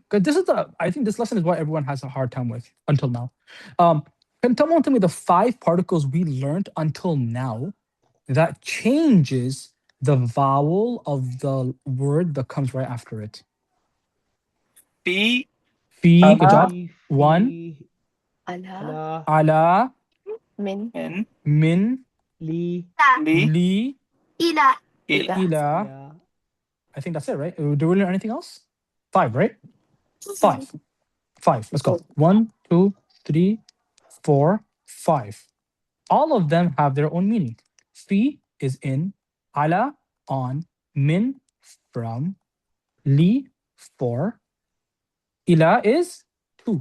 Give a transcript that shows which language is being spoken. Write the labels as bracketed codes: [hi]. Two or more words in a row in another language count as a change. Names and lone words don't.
[en] Because I think this lesson is what everyone has a hard time with until now. Can someone tell me the five particles we learned until now that changes the vowel of the word that comes right after it? Fi, Fi, good job. Fi, One. fi, Ala. la, Ala, Min. min, min, li, li, li, Ila. ila. ila. ila. I think that's it, right? Do we learn anything else? Five, right? Five. Five. Let's go. 1, 2, 3, 4, 5. All of them have their own meaning. Fi is in, ala on, min from, li for, ila is to.